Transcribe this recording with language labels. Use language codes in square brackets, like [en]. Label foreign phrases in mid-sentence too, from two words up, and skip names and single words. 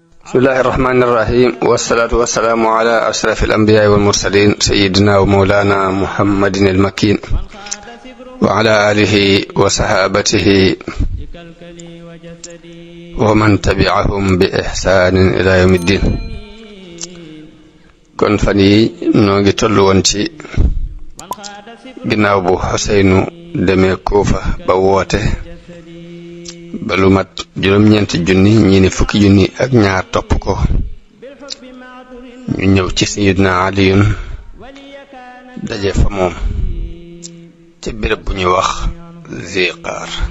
[ar] بسم الله الرحمن الرحيم والصلاة والسلام على أشرف الأنبياء والمرسلين سيدنا ومولانا محمد المكين وعلى آله وصحابته ومن تبعهم بإحسان إلى يوم الدين. [wo] kon fan yi noo ngi tollu woon ci ginnaaw bu Xuseynu demee Kuufa ba woote ba lu mat juróom-ñeenti junni ñii ne fukki junni ak ñaar topp ko ñu ñëw ci Sayyidina Aliyun daje fa moom ci béréb bu ñuy wax Ziqaar.